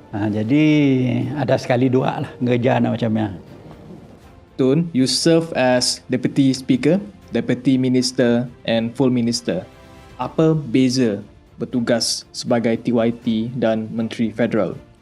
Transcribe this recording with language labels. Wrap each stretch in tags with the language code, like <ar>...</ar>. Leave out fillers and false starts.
<ms>Jadi ada sekali dua lah ngerja macamnya.</ms> <en>Tun, you serve as Deputy Speaker, Deputy Minister and Full Minister.</en> <ms>Apa beza bertugas sebagai TYT dan Menteri Federal?</ms>